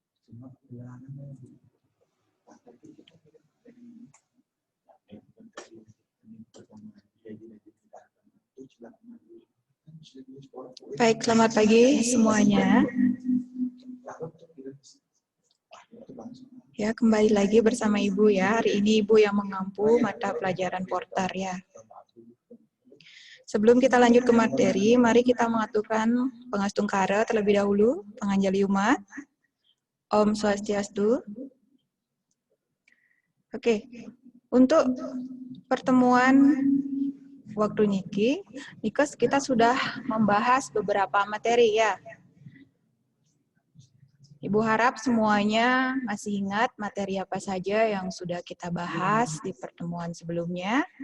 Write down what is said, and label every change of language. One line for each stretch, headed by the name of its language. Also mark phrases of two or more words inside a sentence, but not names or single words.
Indonesian: Baik, selamat pagi semuanya. Ya, kembali lagi bersama Ibu ya. Hari ini Ibu yang mengampu mata pelajaran Porter ya. Sebelum kita lanjut ke materi, mari kita mengaturkan pengastungkara terlebih dahulu, penganjali umat.
Sanskrit: Om Swastiastu.
Indonesian: Oke, untuk pertemuan waktu niki, Nikes kita sudah membahas beberapa materi ya. Ibu harap semuanya masih ingat materi apa saja yang sudah kita bahas di pertemuan sebelumnya.